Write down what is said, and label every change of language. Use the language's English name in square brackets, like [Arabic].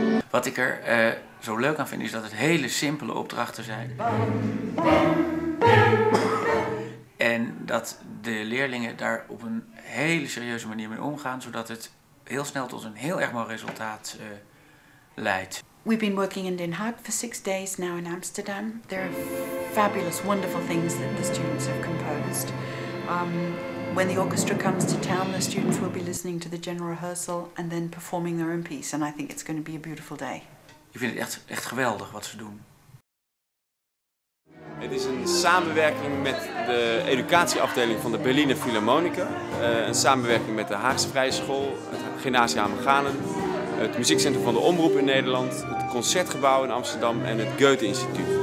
[Dutch] Wat ik er zo leuk aan vind is dat het hele simpele opdrachten zijn. En dat de leerlingen daar op een hele serieuze manier mee omgaan, zodat het heel snel tot een heel erg mooi resultaat leidt. [English] We've been working in Den Haag for 6 days now in Amsterdam. There are fabulous, wonderful things that the students have composed. When the orchestra comes to town, the students will be listening to the general rehearsal and then performing their own piece. And I think it's going to be a beautiful day. [Dutch] Ik vind het echt geweldig wat ze doen. Het is een samenwerking met de educatieafdeling van de Berliner Philharmoniker. Een samenwerking met de Haagse Vrije School, het Gymnasium Hameganen, het Muziekcentrum van de Omroep in Nederland, het Concertgebouw in Amsterdam en het Goethe-instituut.